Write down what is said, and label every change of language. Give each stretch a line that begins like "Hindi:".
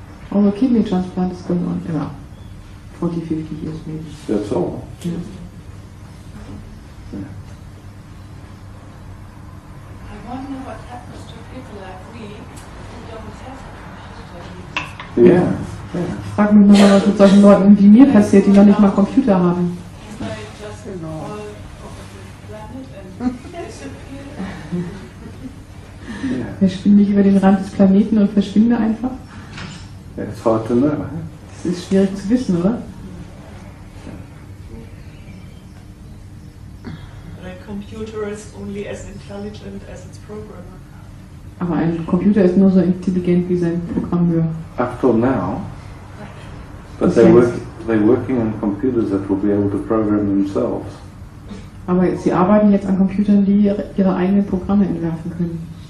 English: Although kidney transplant is going on around 40, 50 years maybe. That's all? Yeah. Yeah. I wonder what happens to people like we Yeah.
German: Ich frage mich nochmal, was mit solchen Leuten wie mir passiert, die noch nicht mal Computer haben. Verschwinde ich über den Rand des Planeten und verschwinde einfach?
English: It's hard to know.
German: Das ist schwierig zu wissen, oder?
English: A computer is only as intelligent as its programmer.
German: Aber ein Computer ist nur so intelligent wie sein Programmeur.
English: Up till now, but
German: Bis
English: they're
German: jetzt.
English: working on computers that will be able to program themselves.
German: Aber sie arbeiten jetzt an Computern, die ihre eigenen Programme entwerfen können.